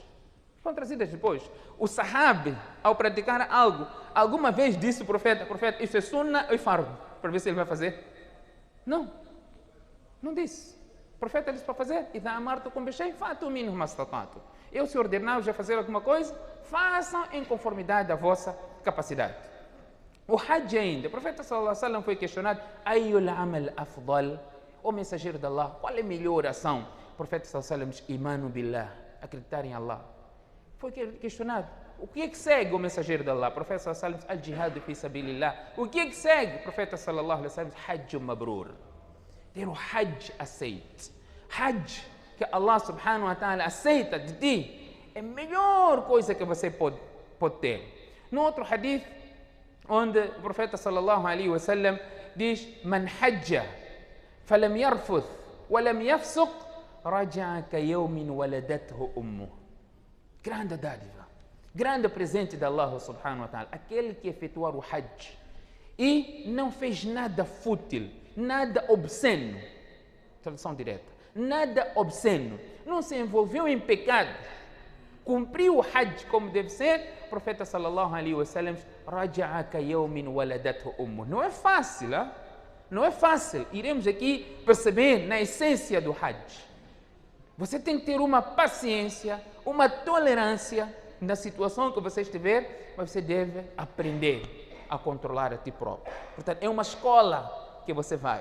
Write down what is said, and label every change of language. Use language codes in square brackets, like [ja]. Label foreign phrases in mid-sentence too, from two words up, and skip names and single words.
[pt] O sahabi, ao praticar algo, alguma vez disse o profeta, isso é sunnah ou fardo? Para ver se ele vai fazer. Não disse. O profeta disse para fazer. Eu se ordenar-vos a fazer alguma coisa, façam em conformidade à vossa capacidade. O Hajj ainda, o profeta sallallahu alaihi wasallam foi questionado, [ar] أي العمل أفضل? [pt] O mensageiro de Allah, qual é a melhor ação? O profeta [ar] صلى الله عليه وسلم [pt] disse, [ar] إيمان بالله, [pt] acreditar em Allah. Foi questionado, o que é que segue o mensageiro de Allah? O profeta [ar] صلى الله عليه وسلم [pt] disse, [ar] الجهاد في سبيل الله. [pt] O que é que segue? O profeta [ar] صلى الله عليه وسلم [pt] disse, [ar] حج مبرور. [pt] Ter o hajj aceite. Hajj que Allah [ar] سبحانه وتعالى [pt] aceita de ti é a melhor coisa que você pode ter. No outro hadith, onde o profeta [ar] صلى الله عليه وسلم [pt] diz, [ar] من حج فلم يرفث ولم يفسق رجع كيوم ولدته أمه. [pt] Grande dádiva, grande presente de Allah [ar] سبحانه وتعالى, [pt] aquele que efetuar o hajj e não fez nada fútil, nada obsceno, tradução direta, nada obsceno, não se envolveu em pecado, cumpriu o hajj como deve ser, o profeta [ar] صلى الله عليه وسلم, رجع كيوم ولدته أمه. [pt] Não é fácil, hein? Não é fácil. Iremos aqui perceber na essência do hajj. Você tem que ter uma paciência, uma tolerância na situação que você estiver, mas você deve aprender a controlar a ti próprio. Portanto, é uma escola que você vai.